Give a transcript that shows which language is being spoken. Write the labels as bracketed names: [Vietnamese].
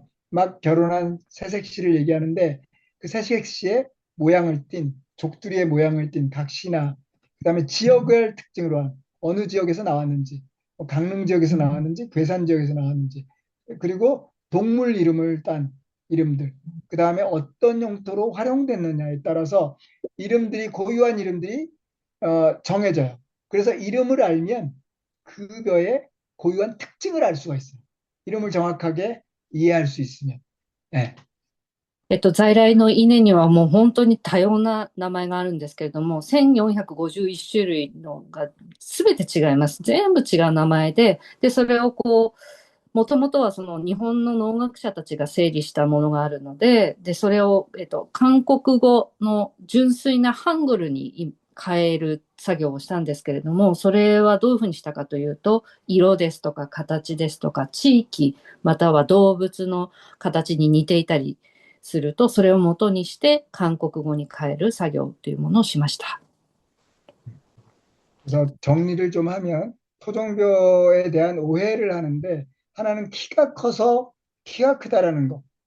[Korean] 막 결혼한 새색시를 얘기하는데 그 새색시의 모양을 띤 족두리의 모양을 띤 각시나 그다음에 지역을 특징으로 한 어느 지역에서 나왔는지 강릉 지역에서 나왔는지 괴산 지역에서 나왔는지 그리고 동물 이름을 딴 이름들 그다음에 어떤 용도로 활용됐느냐에 따라서 이름들이 고유한 이름들이 정해져요. 그래서 이름을 알면 그거의 고유한 특징을 알 수가 있어요. 이름을 정확하게 이해할 수 있으면. 네. [Japanese] 在来の稲にはもう本当に多様な名前があるんですけれども、1451種類のが全て違います。全部違う名前で、それをこう、もともとはその日本の農学者たちが整理したものがあるので、それを、韓国語の純粋なハングルに変える作業をしたんですけれども、それはどういうふうにしたかというと、色ですとか形ですとか地域、または動物の形に似ていたりすると、それを元にして韓国語に変える作業というものをしました。 [Korean] 그래서 정리를 좀 하면 토종별에 대한 오해를 하는데 하나는 키가 커서 키가 크다라는 거.